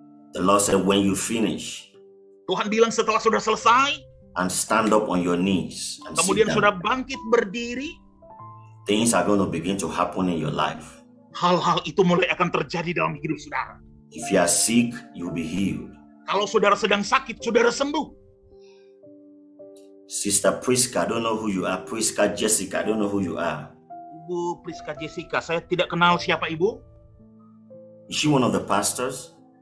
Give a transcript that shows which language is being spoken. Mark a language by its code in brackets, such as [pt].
[en] the Lord said, when you finish, [id] Tuhan bilang setelah sudah selesai, [en] and stand up on your knees and [id] kemudian [en] sit [id] sudah [en] down, [id] bangkit berdiri, [en] things are going to begin to happen in your life. [id] hal-hal itu mulai akan terjadi dalam hidup saudara. [en] If you are sick, you'll be healed. [id] Kalau saudara sedang sakit, saudara sembuh. [en] Sister Priska, I don't know who you are. Priska Jessica, I don't know who you are. [id] Ibu Priska Jessica, saya tidak kenal siapa ibu. [en] Is she one of the pastors?